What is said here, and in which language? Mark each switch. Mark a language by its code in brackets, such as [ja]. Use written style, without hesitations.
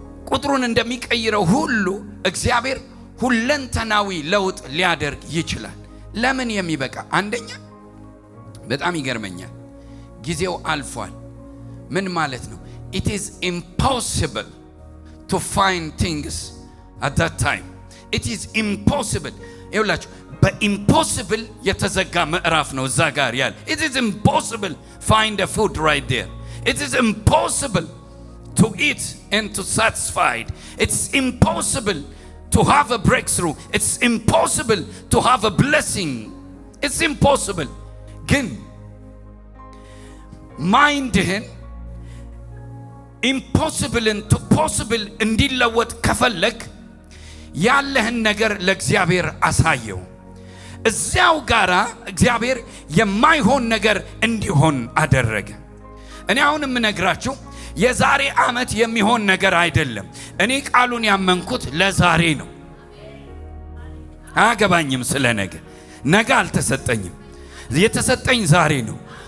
[am] ቁጥሩን እንደሚቀይረው ሁሉ እግዚአብሔር ሁለንተናዊ ለውጥ ሊያደርግ ይችላል። ለምን የሚበቃ አንደኛ በጣም ይገርመኛል። ጊዜው አልፏል። ምን ማለት ነው? [en] It is impossible to find things at that time. It is impossible. [am] ይኸውላችሁ በኢምፖሲብል የተዘጋ ምዕራፍ ነው እዛ ጋር ያለ። [en] It is impossible find a food right there. It is impossible to eat and to satisfied. It's impossible to have a breakthrough. It's impossible to have a blessing. It's impossible. [am] ግን ማይንድህን ኢምፖሲብልን ቱ ፖሲብል እንዲለወጥ ከፈለግ ያለህን ነገር ለእግዚአብሔር አሳየው። እዚያው ጋራ እግዚአብሔር የማይሆን ነገር እንዲሆን አደረገ። እኔ አሁን የምነግራችሁ የዛሬ ዓመት የሚሆን ነገር አይደለም። እኔ ቃሉን ያመንኩት ለዛሬ ነው። አያገባኝም ስለ ነገ። ነገ አልተሰጠኝም። የተሰጠኝ ዛሬ ነው።